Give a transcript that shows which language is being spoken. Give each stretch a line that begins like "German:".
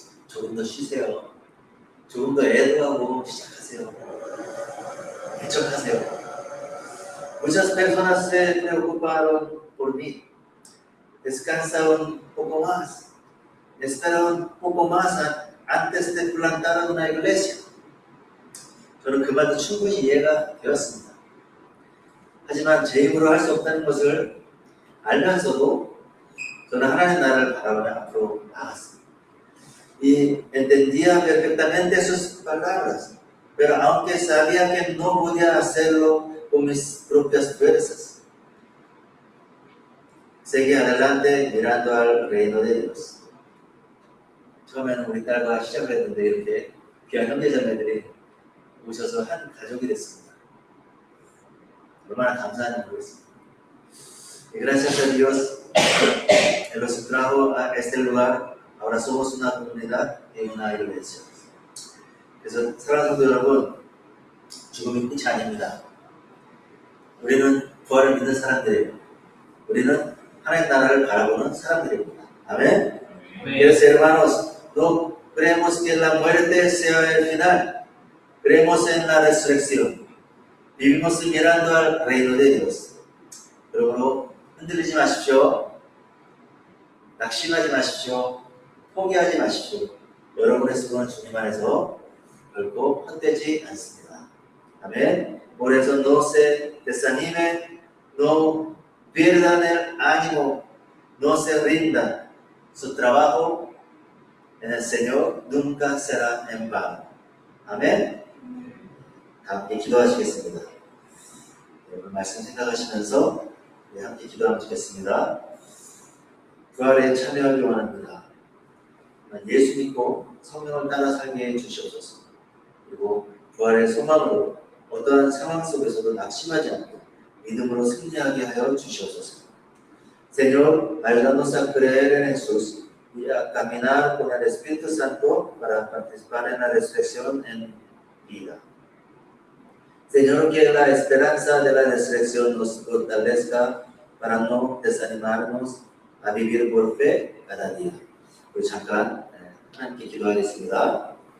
Korean: 조금 더 쉬세요. 조금 더 애도하고 시작하세요. 개척하세요.
Spanish: Muchas personas se preocuparon por mí. Descansa un poco más. Espera un poco más antes de plantar una iglesia.
Korean: 저는 그 말도 충분히 이해가 되었습니다. 하지만 제 힘으로 할 수 없다는 것을 알면서도 저는 하나님 나라를 바라보며 앞으로 나아갔습니다.
Spanish: Y entendía perfectamente sus palabras, pero aunque sabía que no podía hacerlo con mis propias fuerzas, seguí adelante mirando al reino de Dios.
Korean: 처음에는 우리 딸과 시작을 했는데 이렇게 귀한 형제자매들이 오셔서 한 가족이 됐습니다. 얼마나 감사한지 모르겠습니다.
Spanish: Y gracias a Dios, Él los trajo a este lugar. Ahora somos una comunidad y una iglesia.
Korean: 그래서 사랑하는 성도 여러분, 죽음이 끝이 아닙니다. 우리는 부활을 믿는 사람들이에요. 우리는 하나님 나라를 바라보는 사람들입니다. 아멘.
Spanish: Queridos hermanos, no creemos que la muerte sea el final. Creemos en la resurrección. Vivimos mirando al reino de Dios.
Korean: 여러분, 흔들리지 마십시오. 낙심하지 마십시오. 포기하지 마십시오. 여러분의 수고는 주님 안에서 결코 헛되지 않습니다. 아멘.
Spanish: Por eso no se desanimen, no pierdan el ánimo, no se rindan. Su trabajo en el Señor nunca será en vano.
Korean: 아멘. 함께 기도하시겠습니다. 여러분 말씀 생각하시면서 함께 기도하면 좋겠습니다. 부활에 참여하기 원합니다. 예수 믿고 성령을 따라 살게 해주시옵소서. 그리고 부활의 소망으로 어떠한 상황 속에서도 낙심하지 않고 믿음으로 승리하게 하여 주시옵소서.
Spanish: Señor, ayúdanos a creer en Jesús y a caminar con el Espíritu Santo para participar en la resurrección en vida. Señor, que la esperanza de la resurrección nos fortalezca para no desanimarnos a vivir por fe cada día.
Korean: 우리 잠깐 함께 기도하겠습니다.